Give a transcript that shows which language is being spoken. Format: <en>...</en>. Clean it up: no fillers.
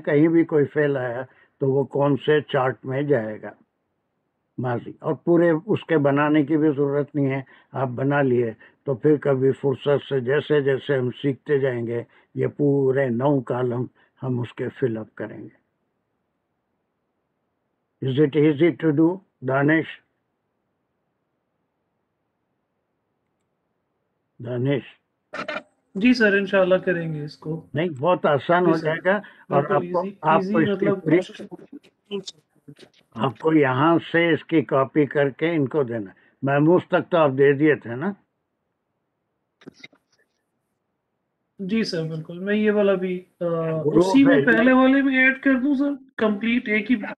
<ur>کہیں بھی کوئی فعل آیا تو وہ کون سے چارٹ میں جائے گا، ماضی. اور پورے اس کے بنانے کی بھی ضرورت نہیں ہے، آپ بنا لیے تو پھر کبھی فرصت سے جیسے جیسے ہم سیکھتے جائیں گے یہ پورے 9 کالم ہم اس کے فل اپ کریں گے.</ur> <en>Is it easy to do, Danish? Danish</en> <ur>جی سر، انشاءاللہ کریں گے اس کو. نہیں، بہت آسان ہو جائے گا. اور آپ کو اس کی پوری، آپ کو یہاں سے اس کی کاپی کر کے ان کو دینا. محموز تک تو آپ دے دیے تھے نا؟ جی سر بالکل. میں یہ والا بھی اسی میں پہلے والے میں ایڈ کر دوں سر، کمپلیٹ ایک ہی.</ur>